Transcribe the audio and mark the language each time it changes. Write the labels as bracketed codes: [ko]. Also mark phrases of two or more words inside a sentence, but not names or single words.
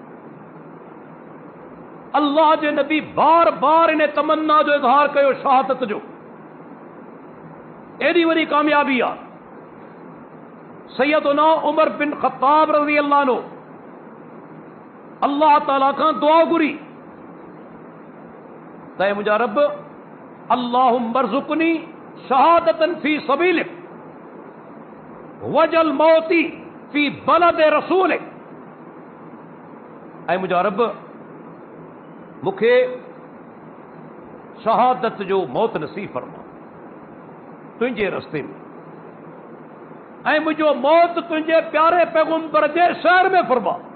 [sd] अल्लाह जे नबी बार बार इन तमन्ना जो इज़हार कयो शहादत जो। एॾी वॾी कामयाबी आहे। सैयदना उमर बिन ख़त्ताब [ar] رضي الله عنه الله تعالى [sd] खां दुआ घुरी त मुंहिंजा रब, [ar] اللهم ارزقني شهادة في سبيلك واجعل موتي في بلد رسولك. [sd] ऐं मुंहिंजा रब, मूंखे शहादत जो मौत नसीब फरमा तुंहिंजे रस्ते में, ऐं मुंहिंजो मौत तुंहिंजे प्यारे पैगंबर जे शहर में फरमा।